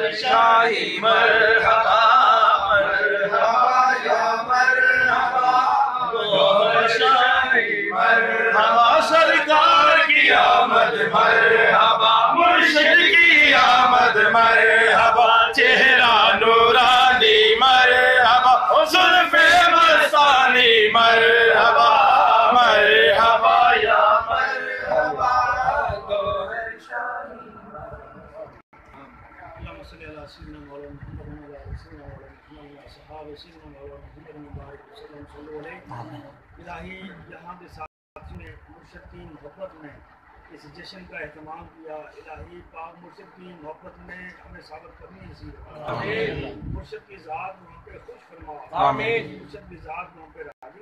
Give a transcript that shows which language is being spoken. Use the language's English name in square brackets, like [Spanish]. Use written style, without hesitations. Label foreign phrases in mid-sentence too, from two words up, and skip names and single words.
[Urdu] شاہی مرحبا مرحبا یا مرحبا گوہر شاہی مرحبا سرکار کی آمد مرحبا مرشد کی آمد مرحبا چہرہ نورانی مرحبا زلف مستانی مرحبا مرحبا یا مرحبا گوہر شاہی [Arabic] اللهم صل على سيدنا مولانا محمد وعلى آل سيدنا مولانا محمد وعلى صحابہ سيدنا مولانا محمد مبارک وسلم [Urdu] صلی علیہ الہی یہاں کے ساتھ میں مرشد کی محبت میں اس جشن کا اہتمام کیا الہی پاک مرشد کی محبت میں ہمیں ثابت کرنی نصیب آمین مرشد کی ذات میں ہم پہ خوش فرما آمین مرشد کی ذات میں ہم پہ راضی